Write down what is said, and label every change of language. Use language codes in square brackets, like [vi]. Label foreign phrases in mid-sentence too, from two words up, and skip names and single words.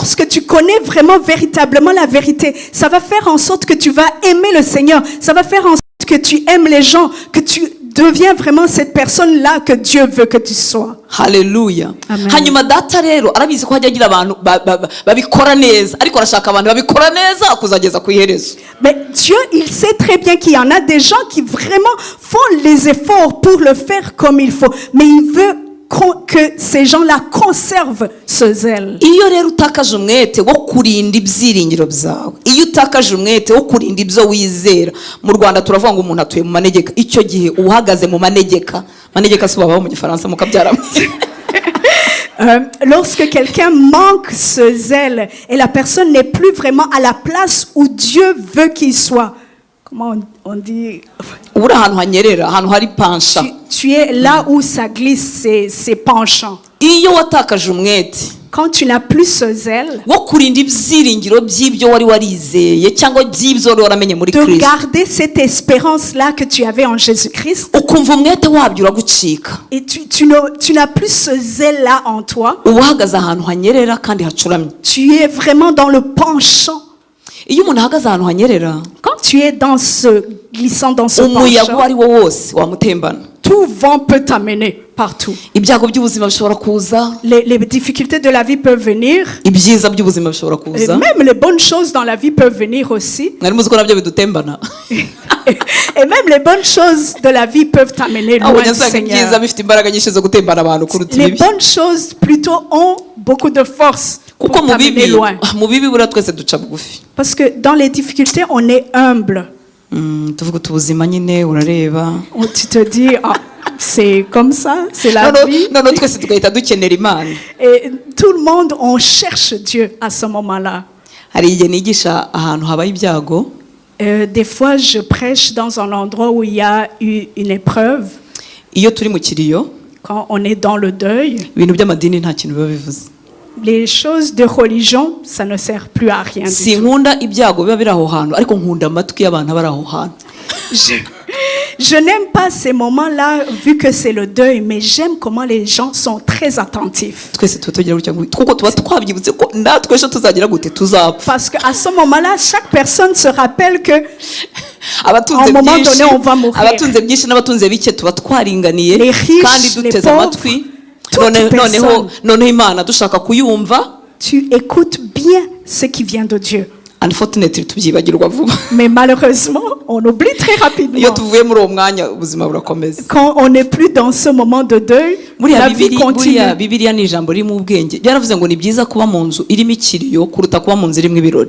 [fr] Lorsque tu connais vraiment véritablement la vérité, ça va faire en sorte que tu vas aimer le Seigneur. Ça va faire en sorte que tu aimes les gens, que tu deviens vraiment cette personne-là que Dieu veut que tu sois. Haleluya. Amen. [rw] hanyuma data rero arabizi ko hajya agira abantu babikora neza, ariko arashaka abantu babikora neza kuzageza ku iherezo. [fr] Mais Dieu, il sait très bien qu'il y en a des gens qui vraiment font les efforts pour le faire comme il faut. Mais il veut que ces gens-là conservent ce zèle. [rw] iyo rero utakaje umwete wo kurinda ibyiringiro byawe, iyo utakaje umwete wo kurinda ibyo wizera, mu Rwanda turavuga ngo umuntu atuye mu manegeka, icyo gihe uhagaze mu manegeka. Manegeka si babaho mu Gifaransa mukabyara. [fr] Lorsque quelqu'un manque ce zèle et la personne n'est plus vraiment à la place où Dieu veut qu'il soit, comment on dit? [rw] ubura ahantu hanyerera, ahantu hari pansha. [fr] Tu es là où ça glisse, c'est penchant. [rw] iyo watakaje umwete [fr] Quand tu n'as plus ce zèle, [rw] wo kurinda ibyiringiro by'ibyo wari warizeye cyangwa by'ibyo wari waramenye muri [fr] de [rw] Kristo, [fr] garder cette espérance-là que tu avais en Jésus-Christ, [rw] ukumva umwete wabyo uragucika, [fr] et tu n'as plus ce zèle-là en toi, [rw] uba uhagaze ahantu hanyerera kandi hacuramye. [fr] tu es vraiment dans le penchant. [rw] iyo umuntu ahagaze ahantu hanyerera, [fr] Quand tu es dans ce glissant, dans ce [rw] umuyaga uwo [fr] penchant, [rw] ari wo wose wamutembana. [fr] tout vent peut t'amener partout. [rw] ibyago by'ubuzima bishobora kuza, [fr] Les difficultés de la vie peuvent venir, [rw] ibyiza by'ubuzima bishobora [fr] et [rw] kuza. [fr] même les bonnes choses dans la vie peuvent venir aussi. [rw] mwari muzi ko nabyo bidutembana. [fr] Et même les bonnes choses de la vie peuvent t'amener loin [rw] ahubwo [fr] du [rw] nyasanga ibyiza [fr] Seigneur. [rw] bifite imbaraga nyinshi zo gutembana abantu kuruta [fr] Les [rw] ibibi, [fr] bonnes choses plutôt ont beaucoup de force pour [rw] kuko mu [fr] t'amener [rw] bibi [fr] loin. [rw] buriya twese duca bugufi. [fr] Parce que dans les difficultés, on est humble. [rw] tuvuga uti ubuzima nyine urareba, [fr] Tu te dis, ah, c'est comme ça, c'est la vie. [rw] noneho twese tugahita dukenera Imana. [fr] Et tout le monde, on cherche Dieu à ce moment-là. [rw] hari igihe nigisha ahantu habaye ibyago, [fr] Des fois, je prêche dans un endroit où il y a eu une épreuve, [rw] iyo turi mu kiriyo [fr] quand on est dans le deuil. [rw] ibintu by'amadini nta kintu biba bivuze. [fr] les choses de religion, ça ne sert plus à rien du tout. [rw] sinkunda ibyago biba biri aho hantu ariko nkunda amatwi y'abantu bari aho hantu. [fr] Je n'aime pas ces moments-là, vu que c'est le deuil, mais j'aime comment les gens sont très attentifs. [rw] twese tuba tugira gutya kuko tuba twabyibutse ko natwe ejo tuzagira gute tuzapfa. [fr] Parce qu'à ce moment-là, chaque personne se rappelle que [rw] abatunze [fr] À un moment [rw] byinshi [fr] donné, on va mourir. [rw] abatunze byinshi n'abatunze bike tuba twaringaniye [fr] Les riches, [rw] kandi [fr] les [rw] duteze [fr] pauvres, [rw] amatwi. [fr] toute personne. [rw] noneho imana dushaka kuyumva, [fr] tu écoutes bien ce qui vient de Dieu. [rw] unfortunately tubyibagirwa vuba. [fr] Mais malheureusement, on oublie très [rw] iyo [fr] rapidement. [rw] tuvuye muri uwo mwanya ubuzima burakomeza. [fr] Quand on n'est plus dans ce moment de deuil, la vie continue. [rw] Bibiliya ni ijambo ririmo ubwenge. Byaravuze ngo ni byiza kuba mu nzu irimo ikiriyo kuruta kuba mu nzu irimo ibirori.